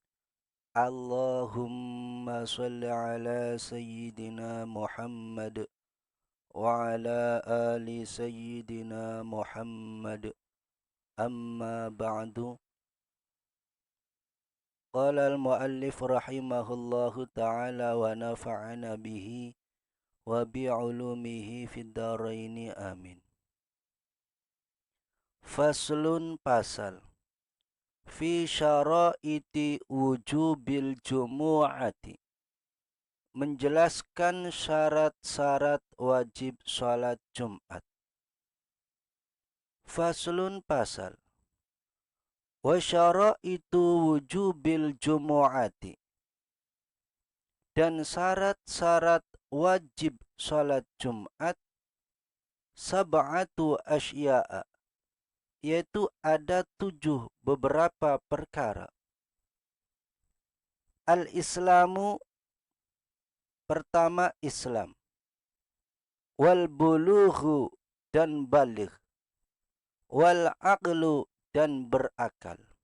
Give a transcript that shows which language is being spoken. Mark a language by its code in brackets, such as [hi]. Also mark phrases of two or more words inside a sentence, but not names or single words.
[ar] اللهم صل على سيدنا محمد وعلى آل سيدنا محمد. أما بعد. قال المؤلف رحمه الله تعالى ونفعنا به وبعلومه في الدارين آمين. فصل فصل في شرائط وجوب الجمعة, [id] menjelaskan syarat-syarat wajib salat Jumat. [ar] فصل فصل وشرائط وجوب الجمعة, [id] dan syarat-syarat wajib salat Jumat [ar] سبعة أشياء, [id] yaitu ada 7 beberapa perkara. Al-Islamu, pertama Islam. [ar] والبلوغ, [id] dan baligh. [ar] والعقل, [id] dan berakal.